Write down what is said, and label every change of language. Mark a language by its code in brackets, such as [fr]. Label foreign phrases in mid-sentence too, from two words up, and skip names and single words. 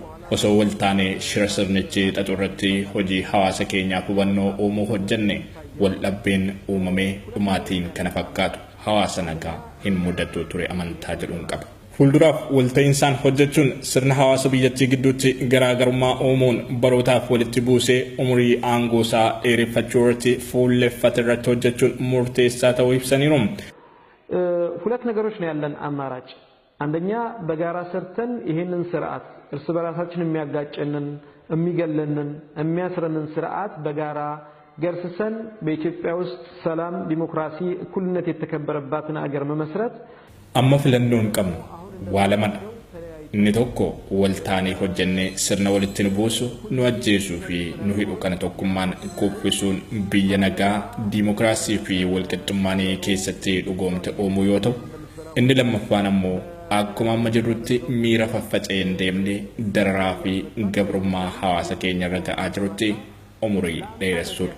[om] osoo wal taanee shira sirnichi xaxurratti hojii hawaasa keenyaaf hubannoo uumuu hojjenne wal dhabbeen uumamee dhumaatiin kana fakkaatu hawaasa nagaa hin mudatu ture amantaa jedhuun qaba. Fuulduraaf walta'insaan hojjechuun sirna hawaasa biyyattii gidduutti garaagarummaa uumuun barootaaf walitti buusee umurii aangoo isaa dheereffachuu irratti fuulleffate irratti hojjechuun murteessaa ta'uu ibsaniiru. [am] ሁለት ነገሮች ነው ያለን አማራጭ። አንደኛ በጋራ ሰርተን ይሄንን ስርዓት እርስ በራሳችን የሚያጋጨንን የሚገለንን የሚያስረንን ስርዓት በጋራ ገርስሰን በኢትዮጵያ ውስጥ ሰላም፣ ዲሞክራሲ፣ እኩልነት የተከበረባትን አገር መመስረት [om] amma filannoon qabnu waa lamadha. Inni tokko waltaanii hojjennee sirna walitti nu buusu, nu ajjeesuu fi nu hidhu kana tokkummaan kuffisuun biyya nagaa, diimokiraasii fi walqixxummaan keessatti dhugoomte uumuu yoo ta'u, inni lammaffaan ammoo akkuma amma jirrutti miira faffaca'een deemnee dararaa fi gabrummaa hawaasa keenya irra ga'aa jirutti umurii dheeressuudha.